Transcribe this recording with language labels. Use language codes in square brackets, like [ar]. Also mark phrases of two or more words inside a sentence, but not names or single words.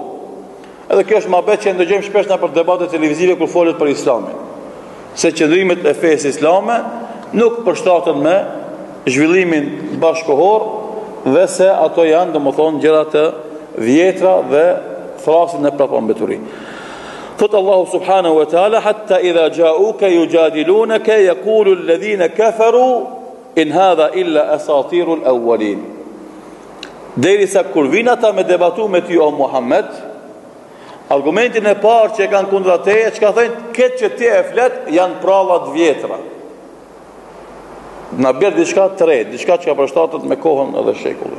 [sq] Edhe kjo është mohabet që ndëgjojmë shpesh në për debate televizive kur folet për Islamin. Se qëndrimet e fesë islame nuk përshtaten me zhvillimin bashkohor dhe se ato janë domethënë gjëra të vjetra dhe thrasin në prapambeturi. [ar] Thot Allahu سبحانه وتعالى حتى إذا جاءوك يجادلونك يقول الذين كفروا إن هذا إلا أساطير الأولين. [sq] Derisa kur vin ata me debatu me ty o Muhammed, argumentin e parë që kanë kundra teje, çka thënë, këtë që ti e flet janë prallat vjetra. Na bjerë diçka të re, diçka që ka përshtatet me kohën edhe shekullin.